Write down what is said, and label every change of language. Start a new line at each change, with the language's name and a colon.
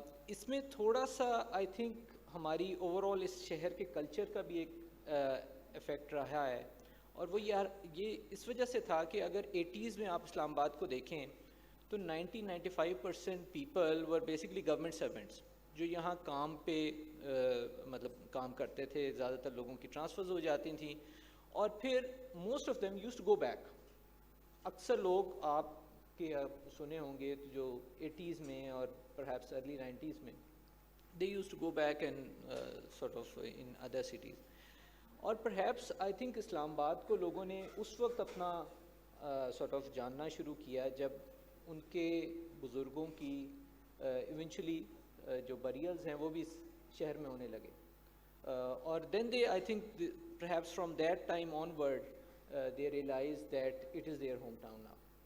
Hindi: इसमें थोड़ा सा आई थिंक हमारी ओवरऑल इस शहर के कल्चर का भी एक इफ़ेक्ट रहा है, और वो ये इस वजह से था कि अगर 80s में आप इस्लामाबाद को देखें तो 90-95%
English: people were basically government servants
Hindi: जो यहाँ काम पे मतलब काम करते थे. ज़्यादातर लोगों की ट्रांसफ़र्स हो जाती थी और फिर
English: Most of them used to go back.
Hindi: अक्सर लोग आपके सुने होंगे जो 80s में और परहैप्स अर्ली 90s में
English: they used to go back and sort of in other cities.
Hindi: और
English: perhaps I think
Hindi: इस्लामाबाद को लोगों ने उस वक्त अपना sort of जानना शुरू किया जब उनके बुज़ुर्गों की eventually जो burials हैं वो भी शहर में होने लगे.
English: और then they I think perhaps from that time onward they realized that it is their hometown now.